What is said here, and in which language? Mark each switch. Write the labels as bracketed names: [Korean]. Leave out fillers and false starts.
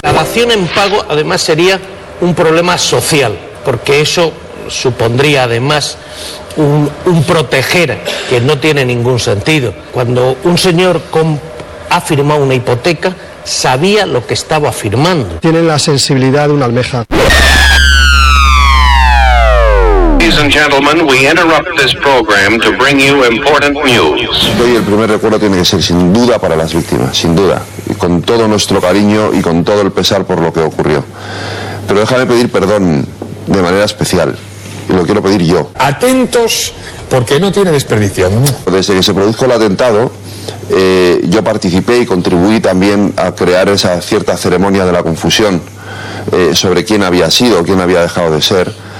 [Spanish] La dación en pago además sería un problema social, porque eso supondría además un proteger, que no tiene ningún sentido. Cuando un señor ha firmado una hipoteca, sabía lo que estaba firmando. Tienen la sensibilidad de una almeja. [English] Ladies and gentlemen, we interrupt this program to bring you important news. [Spanish] Hoy el primer recuerdo tiene que ser sin duda para las víctimas, sin duda, y con todo nuestro cariño y con todo el pesar por lo que ocurrió. Pero déjame pedir perdón de manera especial, y lo quiero pedir yo. Atentos, porque no tiene desperdicio, ¿no? Desde que se produjo el atentado, yo participé y contribuí también a crear esa cierta ceremonia de la confusión sobre quién había sido, quién había dejado de ser.